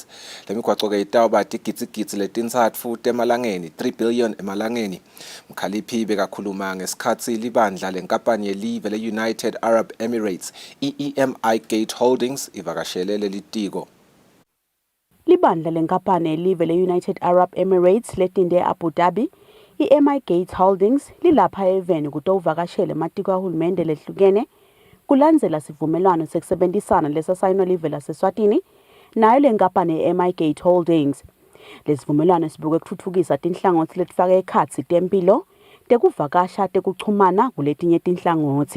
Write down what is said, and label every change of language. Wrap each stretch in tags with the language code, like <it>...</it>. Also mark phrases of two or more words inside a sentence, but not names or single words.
<ss>Lemigwaco ke itawuba tigitsigitsi letintsatfu temalangeni 3 billion emalangeni. Mkhaliphi bekakhuluma ngesikhatsi libandla lenkampani yelive le-United Arab Emirates EMI Gate Holdings ivakashelele litiko. Libandla lenkampani yelive le-United Arab Emirates letinde e-Abu Dhabi, i-EMI Gate Holdings lilapha eveni kutowuvakashele ematiko ahulumende lehlukene kulandzela sivumelwano sekusebenzisana lesasayinwa live laseSwatini nayo lenkampani ye-EMI Gate Holdings. Lesivumelwano sibuke kutfutfukisa tinhlangothi letifaka ekhatsi tempilo, tekuvakasha, tekuchumana kuletinye tinhlangothi.</ss>